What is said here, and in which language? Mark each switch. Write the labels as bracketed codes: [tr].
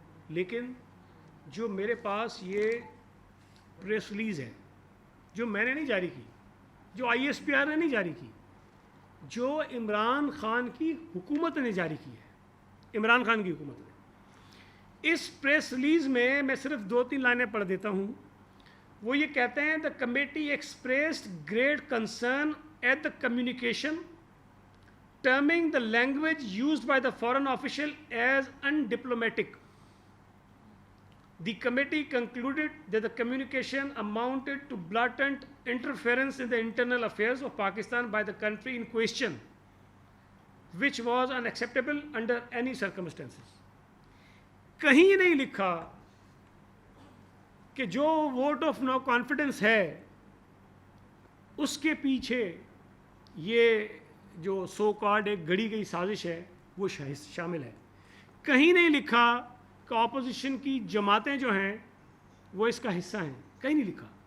[ur] لیکن جو میرے پاس یہ پریس ریلیز ہے جو میں نے نہیں جاری کی, جو ISPR نے نہیں جاری کی, جو عمران خان کی حکومت نے جاری کی ہے, عمران خان کی حکومت نے, اس پریس ریلیز میں میں صرف 2-3 لائنیں پڑھ دیتا ہوں. وہ یہ کہتے ہیں [en] The committee expressed great concern at the communication terming the language used by the foreign official as undiplomatic. The committee concluded that the communication amounted to blatant interference in the internal affairs of Pakistan by the country in question, which was unacceptable under any circumstances. [ur] کہیں نہیں لکھا کہ جو vote of no confidence ہے اس کے پیچھے یہ جو سو کارڈ ایک گڑی گئی سازش ہے وہ شامل ہے. کہیں نہیں لکھا کہ اپوزیشن کی جماعتیں جو ہیں وہ اس کا حصہ ہیں, کہیں نہیں لکھا.